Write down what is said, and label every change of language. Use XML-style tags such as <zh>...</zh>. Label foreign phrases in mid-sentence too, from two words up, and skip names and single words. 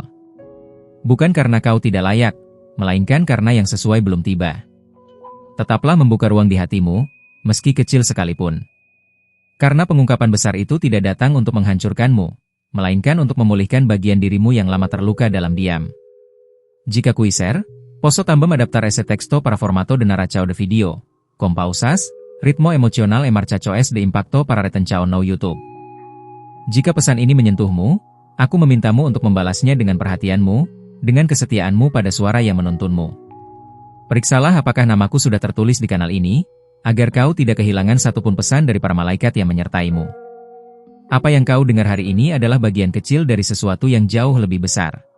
<id>Bukan karena kau tidak layak, melainkan karena yang sesuai belum tiba. Tetaplah membuka ruang di hatimu, meski kecil sekalipun. Karena pengungkapan besar itu tidak datang untuk menghancurkanmu, melainkan untuk memulihkan bagian dirimu yang lama terluka dalam diam.</id> <pt>Jika kuiser, posso também adaptar esse texto para formato de narração de video, com pausas, ritmo emocional e marcações de impacto para retenção no YouTube.</pt> <id>Jika pesan ini menyentuhmu, aku memintamu untuk membalasnya dengan perhatianmu, dengan kesetiaanmu pada suara yang menuntunmu. Periksalah apakah namaku sudah tertulis di kanal ini, agar kau tidak kehilangan satupun pesan dari para malaikat yang menyertaimu. Apa yang kau dengar hari ini adalah bagian kecil dari sesuatu yang jauh lebih besar.</id>